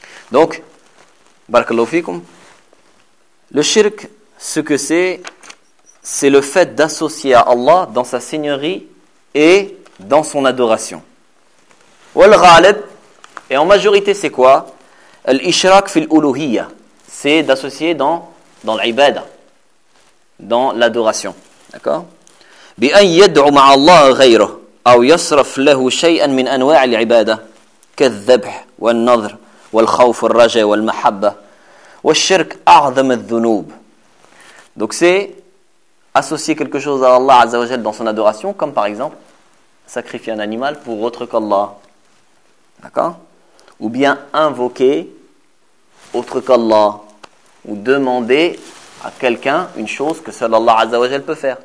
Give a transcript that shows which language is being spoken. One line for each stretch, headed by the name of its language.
French: Donc, barakallahu fikum, le shirk, ce que c'est le fait d'associer à Allah dans sa seigneurie et dans son adoration.
Arabic: Wal ghalib,
French: et en majorité c'est quoi?
Arabic: Al-ishraq fil-uluhiyya,
French: c'est d'associer dans l'ibada, dans l'adoration. D'accord ?
Arabic: بأن يدعو مع الله غيره أو يصرف له شيئا من أنواع العبادة كالذبح والنظر والخوف والرجاء والمحبة والشرك أعظم الذنوب.
French: Donc c'est associer quelque chose à Allah Azza wa Jal dans son adoration, comme par exemple sacrifier un animal pour autre qu'Allah. D'accord ? Ou bien invoquer autre qu'Allah. Ou demander à quelqu'un une chose que seul Allah Azza wa Jal peut faire.